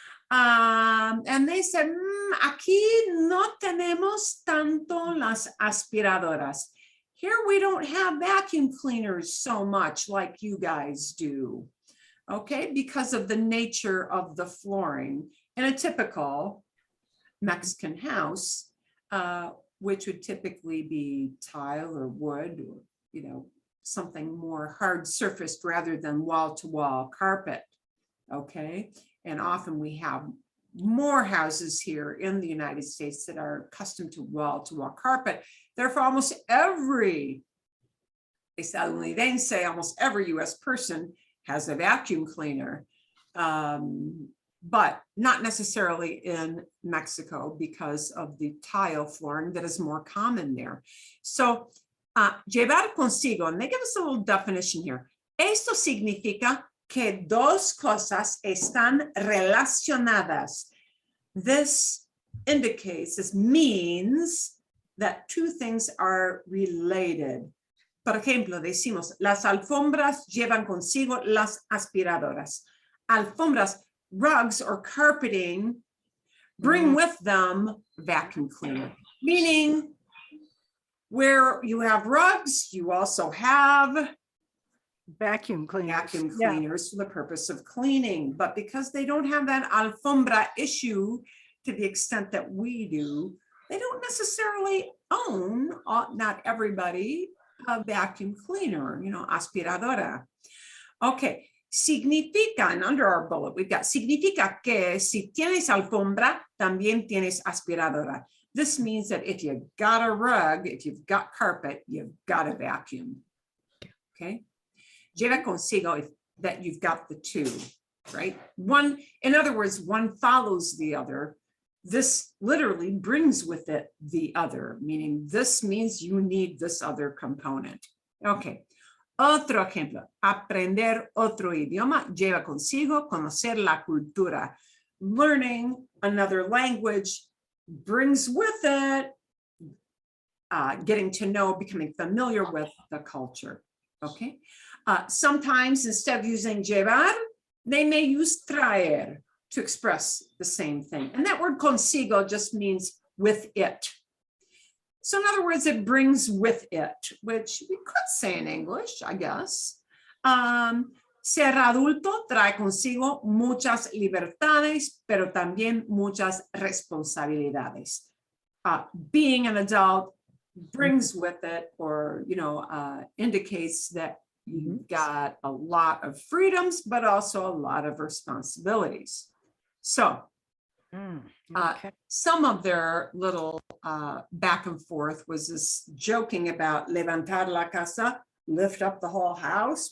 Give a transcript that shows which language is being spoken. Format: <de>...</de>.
<en>And they said,</en> <es>aquí no tenemos tanto las aspiradoras.</es> <en>Here we don't have vacuum cleaners so much like you guys do. Okay, because of the nature of the flooring in a typical Mexican house, which would typically be tile or wood or, you know, something more hard surfaced rather than wall-to-wall carpet. Okay, and often we have more houses here in the United States that are accustomed to wall-to-wall carpet. Therefore, almost every estadounidense, almost every US person has a vacuum cleaner, but not necessarily in Mexico because of the tile flooring that is more common there. So, llevar consigo, and they give us a little definition here.</en> <es>Esto significa que dos cosas están relacionadas.</es> <en>This indicates, this means that two things are related.</en> <es>Por ejemplo, decimos, las alfombras llevan consigo las aspiradoras.</es> <en>Alfombras, rugs or carpeting, bring with them vacuum cleaner. Meaning, where you have rugs, you also have Vacuum cleaners. vacuum Yeah. cleaners for the purpose of cleaning. But because they don't have that alfombra issue to the extent that we do, they don't necessarily own, not everybody, a vacuum cleaner, you know, aspiradora.</en> <es>Okay, significa,</es> <en>and under our bullet, we've got</en> <es>significa que si tienes alfombra, también tienes aspiradora.</es> <en>This means that if you've got a rug, if you've got carpet, you've got a vacuum. Okay, lleva consigo if that you've got the two, right? One, in other words, one follows the other. This literally brings with it the other, meaning this means you need this other component. Okay.</en> <es>Otro ejemplo, aprender otro idioma lleva consigo conocer la cultura.</es> <en>Learning another language brings with it getting to know, becoming familiar with the culture. Okay. Sometimes instead of using llevar, they may use traer to express the same thing. And that word consigo just means with it. So in other words, it brings with it, which we could say in English, I guess.</en> <es>Ser adulto trae consigo muchas libertades, pero también muchas responsabilidades.</es> <en>Being an adult brings with it, or, you know, indicates that you've got a lot of freedoms, but also a lot of responsibilities. So some of their little back and forth was this joking about</en> <es>levantar la casa,</es> <en>lift up the whole house.</en>